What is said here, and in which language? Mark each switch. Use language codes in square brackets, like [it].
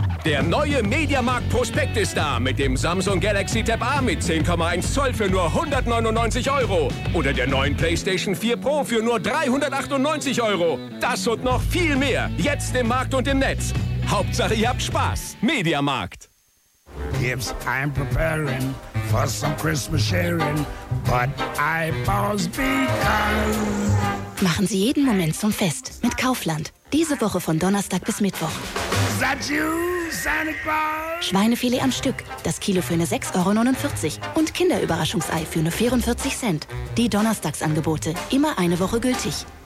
[de] Der neue Mediamarkt Prospekt ist da mit dem Samsung Galaxy Tab A mit 10,1 Zoll für nur 199 Euro. Oder der neuen PlayStation 4 Pro für nur 398 Euro. Das und noch viel mehr jetzt im Markt und im Netz. Hauptsache ihr habt Spaß. Mediamarkt. [en] Yes, I'm preparing for some Christmas sharing, but I pause because... [de] Machen Sie jeden Moment zum Fest mit Kaufland. Diese Woche von Donnerstag bis Mittwoch. [en] Is that you, Santa Claus? [de] Schweinefilet am Stück. Das Kilo für nur 6,49 Euro. Und Kinderüberraschungsei für nur 44 Cent. Die Donnerstagsangebote. Immer eine Woche gültig.